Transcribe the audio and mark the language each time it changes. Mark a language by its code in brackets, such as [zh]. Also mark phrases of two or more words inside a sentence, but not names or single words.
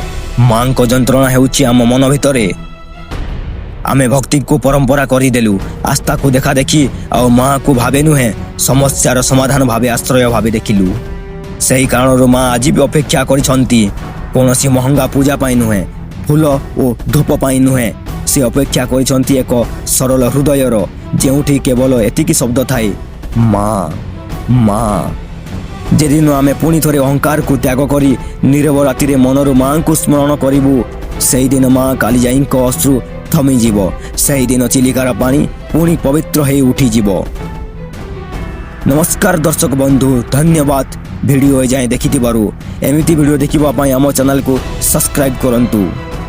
[or] ମାଁ କୁ ଯନ୍ତ୍ରଣା ହେଉଛି ଆମ ମନ ଭିତରେ। ଆମେ ଭକ୍ତି କୁ ପରମ୍ପରା କରି ଦେଲୁ, ଆସ୍ଥା କୁ ଦେଖା ଦେଖି ଆ ମାଁ କୁ ଭାବେ ନୁହେଁ ସମସ୍ୟାର ସମାଧାନ ଭାବେ ଆଶ୍ରୟ ଭାବେ ଦେଖିଲୁ। ସହି କାରଣ ମାଁ ଆଜି ବି ଅପେକ୍ଷା କରିଛନ୍ତି। କୌଣସି ମହଙ୍ଗା ପୂଜା ପାଇଁ ନୁହେଁ, ଫୁଲ ଆଉ ଧୂପ ପାଇଁ ନୁହେଁ। ସେ ଅପେକ୍ଷା କରିଛନ୍ତି ଏକ ସରଳ ହୃଦୟର ଯେଉଁଠି କେବଳ ଏତିକି ଶବ୍ଦ ଥାଏ ମାଁ ମାଁ। ଯେଦିନ ଆମେ ପୁଣି ଥରେ ଅହଙ୍କାର କୁ ତ୍ୟାଗ କରି ନୀରବ ରାତି ରେ ମନରୁ ମାଁ କୁ ସ୍ମରଣ କରିବୁ ସେହି ଦିନ ମାଁ କାଳିଜାଈଙ୍କ ଅଶ୍ରୁ ଥମି ଯିବ। ସେହି ଦିନ ଚିଲିକାର ପାଣି ପୁଣି ପବିତ୍ର ହେ ଉଠି ଯିବ। ନମସ୍କାର ଦର୍ଶକ ବନ୍ଧୁ, ଧନ୍ୟବାଦ ଭିଡିଓ ଯାଏ ଦେଖିଥିବାରୁ। ଏମିତି ଭିଡିଓ ଦେଖିବା ପାଇଁ ଆମ ଚ୍ୟାନେଲ କୁ ସବସ୍କ୍ରାଇବ କରନ୍ତୁ।